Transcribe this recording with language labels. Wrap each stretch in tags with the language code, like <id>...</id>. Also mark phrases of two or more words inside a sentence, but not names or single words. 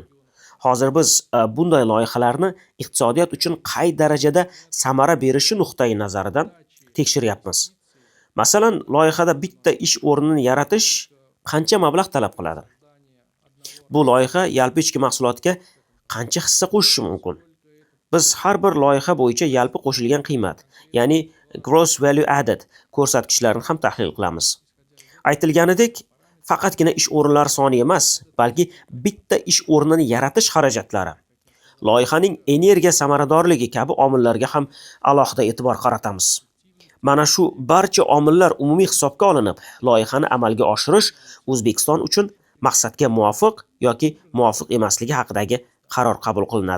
<uz>Hozir biz bunday loyihalarni iqtisodiyot uchun qay darajada samara berishi nuqtai nazaridan tekshiryapmiz. Masalan, loyihada bitta ish o'rnini yaratish qancha mablag' talab qiladi? Bu loyiha yalpi ichki mahsulotga qancha hissa qo'shishi mumkin? Biz har bir loyiha bo'yicha yalpi qo'shilgan qiymat, ya'ni</uz> <en>gross value added</en> <uz>ko'rsatkichlarini ham tahlil qilamiz. Aytilganidek, faqatgina ish o'rinlari soni emas, balki bitta ish o'rnini yaratish xarajatlari, loyihaning energiya samaradorligi kabi omillarga ham alohida e'tibor qaratamiz. Mana shu barcha omillar umumiy hisobga olinib, loyihani amalga oshirish O'zbekiston uchun maqsadga muvofiq yoki muvofiq emasligi haqidagi qaror qabul qilinadi.</uz>